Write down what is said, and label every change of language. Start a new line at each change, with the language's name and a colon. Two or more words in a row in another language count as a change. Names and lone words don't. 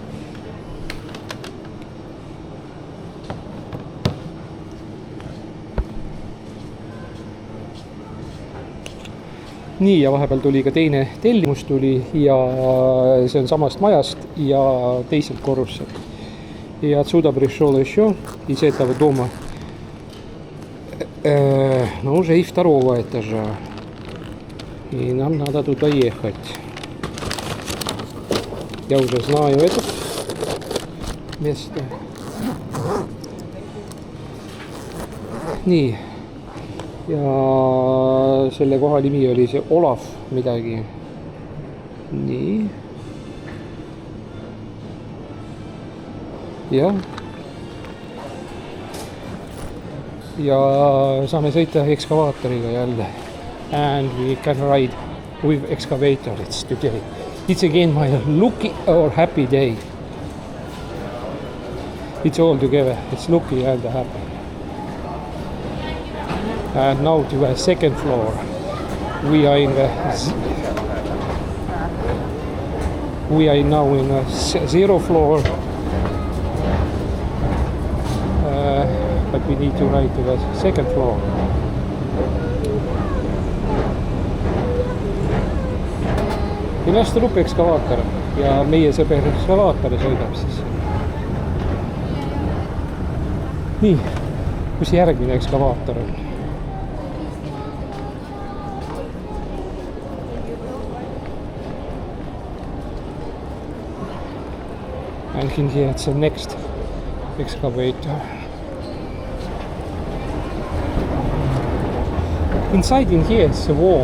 Estonian: Nii, ja vahepeal tuli ka teine tellimus tuli ja see on samast majast ja teiselt korruselt.
Russian: И отсюда пришел еще из этого дома, но уже и второго этажа. И нам надо туда ехать. Я уже знаю это место.
Estonian: Nii. Ja selle koha nimi oli see Olav midagi. Nii. Jah. Ja saame sõita ekskavaatoriga jälle.
English: And we can ride with excavator today. It's again my lucky or happy day. It's all together. It's lucky and happy. And now to the second floor. We are now in a zero floor. But we need to ride to the second floor.
Estonian: Millest tuleb ekskavaator ja meie sõber ekskavaator sõidab siis. Nii, kus järgmine ekskavaator on?
English: I can see it's the next excavator. Inside in here is a wall.